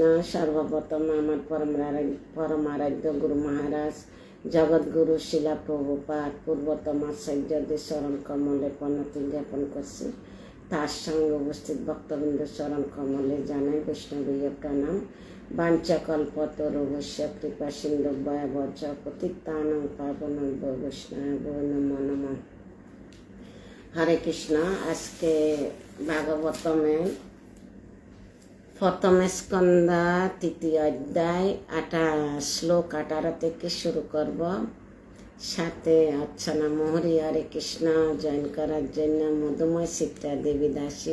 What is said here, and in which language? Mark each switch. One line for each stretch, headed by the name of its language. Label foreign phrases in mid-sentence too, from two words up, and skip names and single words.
Bangla: সর্বপ্রথম আমার পরমারাধ্য গুরু মহারাজ জগৎগুরু শিলা প্রভুপাদ পূর্বতম আচার্যদের চরণ কমলে প্রণতি জ্ঞাপন করছি। তার সঙ্গে উপস্থিত ভক্তবৃন্দ চরণ কমলে জানাই বৈষ্ণবীয় প্রণাম।
Sanskrit: বাঞ্ছাকল্পতরুভ্যশ্চ কৃপা সিন্ধুভ্যেব চ পতিতানাং পাবনেভ্যো বৈষ্ণবেভ্যো নমো নমঃ।
Bangla: হরে কৃষ্ণ। আজকে ভাগবতমের প্রথম স্কন্ধ 3য় অধ্যায় শ্লোক 18 থেকে শুরু করব। সাথে অর্চনা মোহরি হরে কৃষ্ণ জয়েন করার জন্য মধুময় চিত্রা দেবী দাসী।